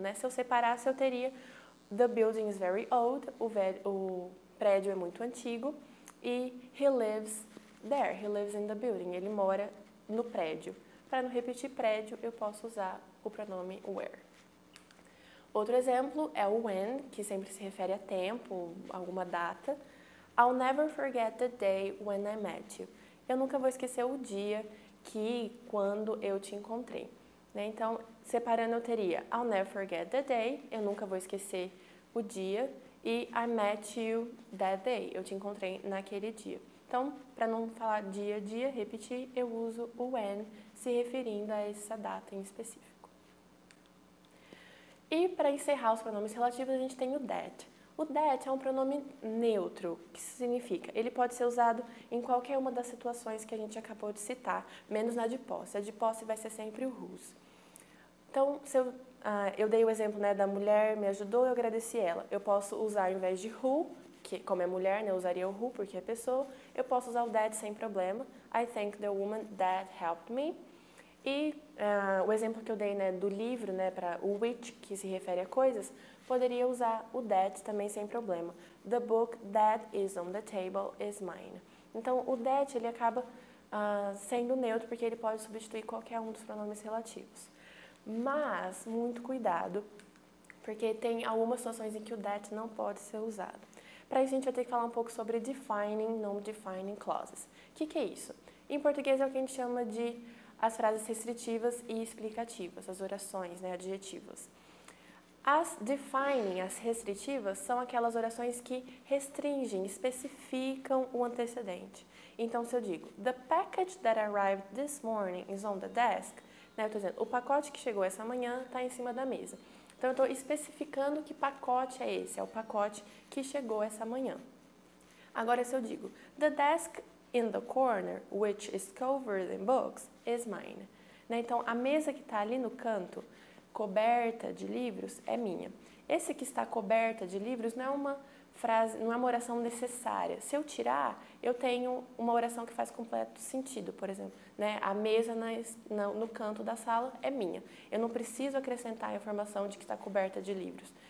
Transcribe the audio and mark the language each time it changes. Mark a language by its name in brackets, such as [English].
[Portuguese] Né? Se eu separasse, eu teria, [English] the building is very old, [Portuguese] o prédio é muito antigo, e [English] he lives there, he lives in the building, [Portuguese] ele mora no prédio. Para não repetir prédio, eu posso usar o pronome where. Outro exemplo é o when, que sempre se refere a tempo, alguma data. [English] I'll never forget the day when I met you. [Portuguese] Eu nunca vou esquecer o dia quando eu te encontrei. Né? Então, separando, eu teria [English] I'll never forget the day, [Portuguese] eu nunca vou esquecer o dia, e [English] I met you that day, [Portuguese] eu te encontrei naquele dia. Então, para não falar dia a dia, repetir, eu uso o when, se referindo a essa data em específico. E para encerrar os pronomes relativos, a gente tem o that. O that é um pronome neutro, que significa, ele pode ser usado em qualquer uma das situações que a gente acabou de citar, menos na de posse. A de posse vai ser sempre o whose. Então, se eu dei o exemplo, né, da mulher me ajudou, eu agradeci ela. Eu posso usar, ao invés de who, que como é mulher, né, eu usaria o who porque é pessoa, eu posso usar o that sem problema. [English] I thank the woman that helped me. [Portuguese] E o exemplo que eu dei, né, do livro, né, para o which, que se refere a coisas, poderia usar o that também sem problema. [English] The book that is on the table is mine. [Portuguese] Então, o that ele acaba sendo neutro porque ele pode substituir qualquer um dos pronomes relativos. Mas, muito cuidado, porque tem algumas situações em que o that não pode ser usado. Para isso, a gente vai ter que falar um pouco sobre defining, non-defining clauses. O que é isso? Em português é o que a gente chama de as frases restritivas e explicativas, as orações, né, adjetivas. As defining, as restritivas, são aquelas orações que restringem, especificam o antecedente. Então, se eu digo, [English] the package that arrived this morning is on the desk, [Portuguese] né, eu estou dizendo, o pacote que chegou essa manhã está em cima da mesa. Então, eu estou especificando que pacote é esse, é o pacote que chegou essa manhã. Agora, se eu digo, [English] the desk in the corner, which is covered in books, is mine. [Portuguese] Né? Então, a mesa que está ali no canto, coberta de livros, é minha. Esse que está coberta de livros não é uma frase, não é uma oração necessária. Se eu tirar, eu tenho uma oração que faz completo sentido. Por exemplo, né? A mesa no canto da sala é minha. Eu não preciso acrescentar a informação de que está coberta de livros.